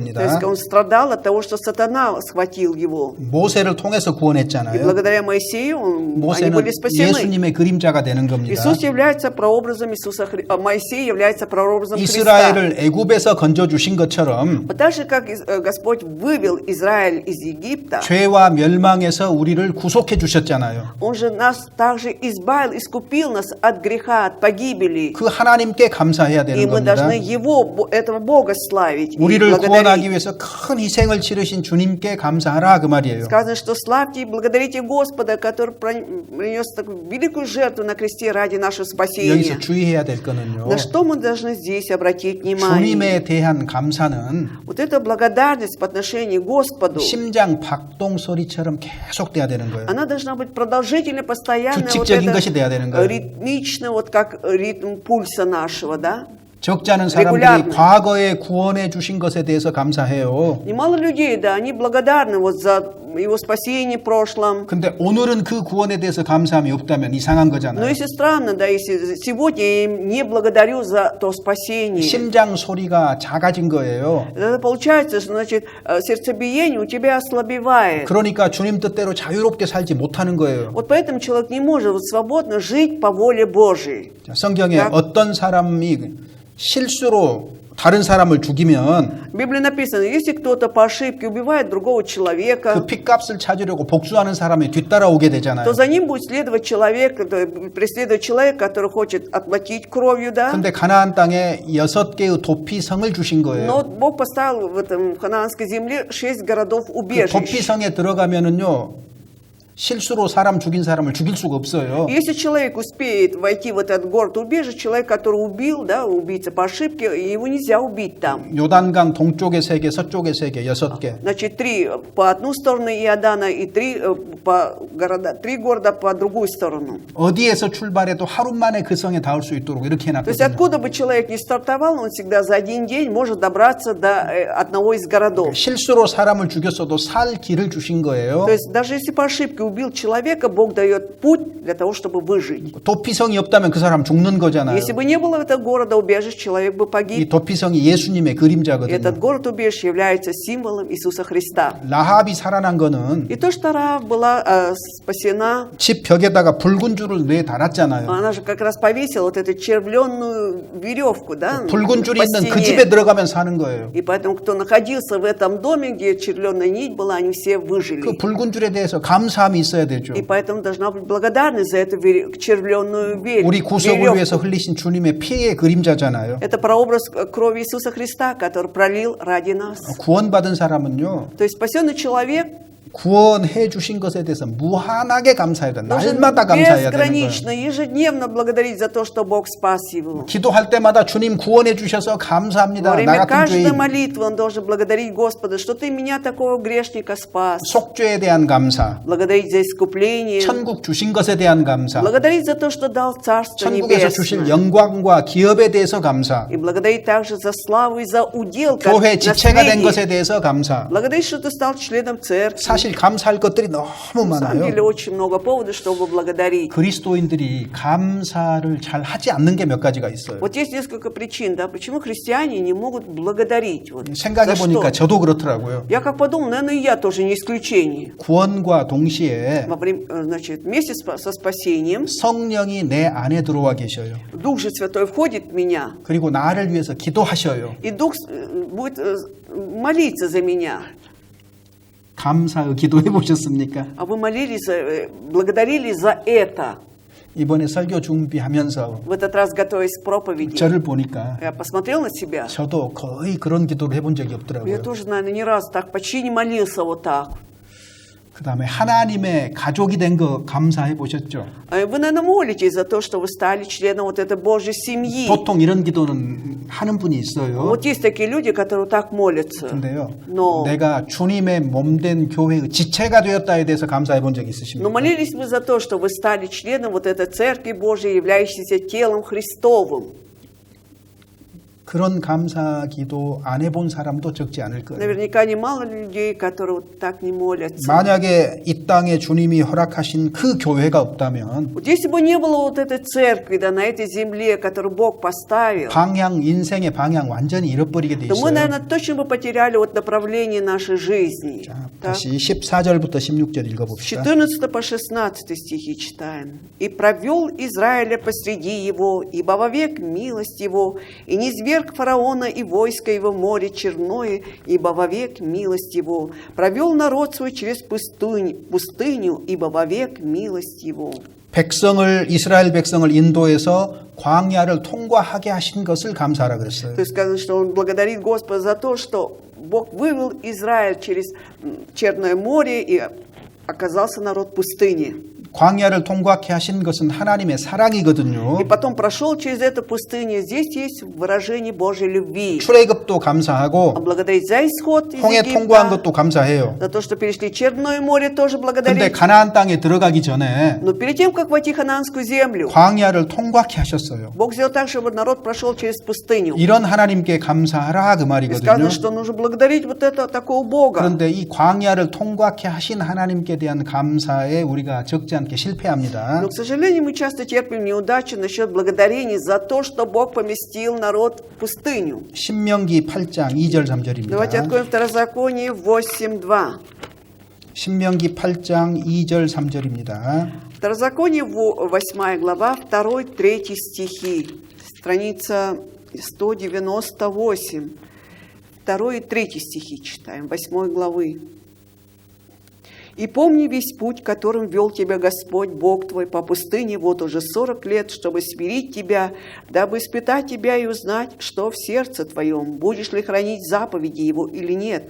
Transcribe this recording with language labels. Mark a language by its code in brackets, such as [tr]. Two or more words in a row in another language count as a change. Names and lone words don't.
[ko] 겁니다. [ru] есть он страдал от того, что сатана схватил его. [ko] 모세를 통해서 [ru] И [ko] 구원했잖아요. [ru] благодаря Моисею они [ko] 모세는 [ru] были спасены. [ko] 예수님의 그림자가 되는 겁니다. [ru] Иисус является прообразом Моисей является прообразом Христа. [ko] 이스라엘을 애굽에서 건져 주신 것처럼 [ru] Вот так же, как Господь вывел Израиль из Египта, [ko] 죄와 멸망에서 우리를 구속해 주셨잖아요. [ru] Он же нас также избавил, искупил нас от греха, от от погибели. [ko] 그 하나님께 감사해야 [ru] И [ko] 되는 [ru] мы [ko] 겁니다. [ru] должны этого Бога славить и [ko] 우리를 구원하기 [ru] благодарить. [ko] 위해서 큰 희생을 치르신 주님께 감사하라 그 말이에요. [ru] Сказано, что славьте и благодарите Господа, который принес такую великую жертву на кресте ради нашего спасения. [ko] 여기서 주의해야 될 거는요. [ru] На что мы должны здесь обратить внимание? [ko] 주님에 대한 감사는 [ru] Вот эта благодарность по отношению к Господу, [ko] 심장 박동 소리처럼 계속돼야 되는 거예요. [ru] она должна быть продолжительной, постоянной, вот [ko] 규칙적인 [ru] это [ko] 것이 돼야 되는 거예요. [ru] ритмично, вот как ритм пульса нашего, да? [ko] 적지 않은 사람들이 [ru] Регулярно. [ko] 과거에 구원해 주신 것에 대해서 감사해요. [ru] Немало людей, да, они благодарны вот за его спасение в прошлом. [ko] 근데 오늘은 그 구원에 대해서 감사함이 없다면 이상한 [ru] Но [ko] 거잖아요. [ru] если странно, да, если сегодня я им не благодарю за то спасение, [ko] 심장 소리가 작아진 거예요. [ru] это получается, что, значит, сердцебиение у тебя ослабевает. [ko] 그러니까 주님 뜻대로 자유롭게 살지 못하는 거예요. [ru] Вот поэтому человек не может вот свободно жить по воле Божией. [ko] 자, 성경에 [ru] Так. [ko] 어떤 사람이 실수로 다른 사람을 죽이면 [ru] В Библии написано, если кто-то по ошибке убивает другого человека, [ko] 그 핏값을 찾으려고 복수하는 사람이 뒤따라오게 되잖아요. [ru] то за ним будет следовать человек, преследовать человек, который хочет отплатить кровью, да? [ko] 근데 가나안 땅에 6개의 도피성을 주신 [ru] Но [ko] 거예요. [ru] Бог поставил в этом ханаанской земле 6 городов [ko] 그 [ru] убежищ. [ko] 도피성에 들어가면은요. 실수로 사람 죽인 사람을 죽일 수가 없어요. [ru] Если человек успеет войти в этот город убежище, человек, который убил, да, убийца по ошибке, его нельзя убить там. [ko] 요단강 동쪽에 3개, 서쪽에 3개, 6개. [ru] Значит, 3 по одну сторону Иордана и 3 города по другую сторону. [ko] 어디에서 출발해도 하루 만에 그 성에 닿을 수 있도록 이렇게 [ru] То есть [ko] 해놨거든요. [ru] откуда бы человек ни стартовал, он всегда за один день может добраться до одного из городов. [ko] 실수로 사람을 죽였어도 살 길을 주신 거예요. [ru] То есть даже если по ошибке убил человека, Бог дает путь для того, чтобы выжить. [ko] 도피성이 없다면 그 사람 죽는 거잖아요. [ru] Если бы не было этого города убежищ, человек бы [ko] 이 [ru] погиб. [ko] 도피성이 예수님의 [ru] И [ko] 그림자거든요. [ru] этот город убежище является символом Иисуса Христа. [ko] 라합이 살아난 거는 [ru] И то, что Раав была спасена, [ko] 집 벽에다가 붉은 줄을 내 달았잖아요. [ru] она же как раз повесила вот эту червленную веревку, да, [ko] 붉은 줄이 [ru] по [ko] 있는 그 [ru] стене. [ko] 집에 들어가면 사는 거예요. [ru] И поэтому, кто находился в этом доме, где червленная нить была, они все [ko] 그 [ru] выжили. [ko] 붉은 줄에 대해서 감사함이 있어야 되죠. [ru] И поэтому должна быть благодарность за эту червленную [ko] 우리 구속을 위해서 [ru] веревку. [ko] 흘리신 주님의 피의 그림자잖아요. [ru] Это прообраз крови Иисуса Христа, который пролил ради нас. [ko] 구원받은 사람은요. [ru] То есть спасенный человек [ko] 구원해 주신 것에 대해서 무한하게 감사해야 돼. [ru] должен [ko] 날마다 감사해야 되는 거예요. [ru] безгранично, ежедневно благодарить за то, что Бог спас его. [ko] 기도할 때마다 주님 구원해 주셔서 감사합니다. [ru] Во [ko] 나 [ru] время [ko] 같은 [ru] каждой [ko] 죄인. [ru] молитвы он должен благодарить Господа, что ты меня, такого грешника, спас. [ko] 속죄에 대한 감사. [ru] Благодарить за искупление. [ko] 천국 주신 것에 대한 감사. [ru] Благодарить за то, что дал Царство [ko] 천국에서 주실 [ru] Небесное. [ko] 영광과 기업에 대해서 감사. [ru] И благодарить также за славу и за удел, как [ko] 교회 지체가 된 것에 [ru] наследие. [ko] 대해서 감사. [ru] Благодарить, что ты стал членом церкви. [ko] 사실 감사할 것들이 너무 [ru] На самом деле [ko] 많아요. [ru] очень много поводов, чтобы благодарить. [ko] 그리스도인들이 감사를 잘 하지 않는 게 몇 가지가 있어요. [ru] Вот есть несколько причин, да, почему христиане не могут благодарить. Вот, [ko] 생각해 [ru] за [ko] 보니까 [ru] что? [ko] 저도 그렇더라고요. [ru] Я как подумал, наверное, и я тоже не исключение. [ko] 구원과 동시에 [ru] Значит, вместе со спасением [ko] 성령이 내 안에 들어와 계셔요. [ru] Дух же Святой входит в меня, [ko] 그리고 나를 위해서 기도하셔요. [ru] и Дух будет молиться за меня. [ko] 감사의 기도해 보셨습니까? [ru] А вы молились, благодарили за это. [ko] 이번에 설교 준비하면서 [ru] В этот раз, готовясь к проповеди, [ko] 저를 보니까 [ru] я посмотрел на себя. [ko] 저도 거의 그런 기도를 해본 적이 [ru] Я [ko] 없더라고요. [ru] тоже, наверное, ни разу так почти не молился вот так. [ko] 그 다음에 하나님의 가족이 된 거 감사해 보셨죠? [ru] Вы, наверное, молитесь за то, что вы стали членом вот этой Божьей семьи. [ko] 보통 이런 기도는 하는 분이 있어요. [ru] Вот есть такие люди, которые так молятся. [ko] 근데요, [ru] Но [ko] 내가 주님의 몸된 교회의 지체가 되었다에 대해서 감사해 본 적이 [ru] Но [ko] 있으십니까? [ru] молились вы за то, что вы стали членом вот этой Церкви Божьей, являющейся телом Христовым. [ko] 그런 감사 기도 안 해본 사람도 적지 않을 거예요. [ru] Наверняка немало людей, которые вот так не молятся. [ko] 만약에 이 땅에 주님이 허락하신 그 교회가 없다면 [ru] Вот если бы не было вот этой церкви, да, на этой земле, которую Бог поставил, [ko] 방향, 인생의 방향 완전히 잃어버리게 돼 [ru] то мы, [ko] 있어요. [ru] наверное, точно бы потеряли вот направление нашей жизни. [ko] 자, [ru] Так? [ko] 다시 14절부터 16절 [ru] С [ko] 읽어봅시다. [ru] 14 по 16 стихи читаем. «И провел Израиля посреди его, ибо вовек милость его, и низверг фараона и войско его в море черное, ибо вовек милость его. Провел народ свой через пустыню, ибо вовек милость его». [ko] 이스라엘 백성을 인도해서 광야를 통과하게 하신 것을 감사하라 그랬어요. [ru] То есть сказано, что он благодарит Господа за то, что Бог вывел Израиль через Черное море и оказался народ в пустыне. [ko] 광야를 통과하게 하신 것은 하나님의 사랑이거든요. [ru] И потом прошел через эту пустыню. Здесь есть выражение Божьей любви. [ko] 출애굽도 감사하고 [ru] Благодарить за исход из [ko] 홍해 통과한 [ru] Египта, [ko] 것도 감사해요. [ru] за то, что перешли Черное море, тоже [ko] 근데 [ru] благодарить. [ko] 가나안 땅에 들어가기 전에 [ru] Но перед тем, как войти в Ханаанскую землю, [ko] 광야를 통과하게 하셨어요. [ru] Бог сделал так, чтобы народ прошел через пустыню. [ko] 이런 하나님께 감사하라 그 [ru] И [ko] 말이거든요. [ru] сказано, что нужно благодарить вот это такого Бога. [ko] 그런데 이 광야를 통과하게 하신 하나님께 대한 감사에 우리가 적지 않게 실패합니다. [ru] Но, к сожалению, мы часто терпим неудачи насчет благодарения за то, что Бог поместил народ в пустыню. [ko] 신명기 8장 2절 [ru] Давайте [ko] 3절입니다. [ru] откроем Второзаконие 8:2. 신명기 8장 2절 3절입니다. Второзаконие 8 глава, 2-3 стихи. Страница 198. 2 и 3 стихи читаем, 8 главы. «И помни весь путь, которым вел тебя Господь, Бог твой, по пустыне вот уже 40 лет, чтобы смирить тебя, дабы испытать тебя и узнать, что в сердце твоем, будешь ли хранить заповеди Его или нет.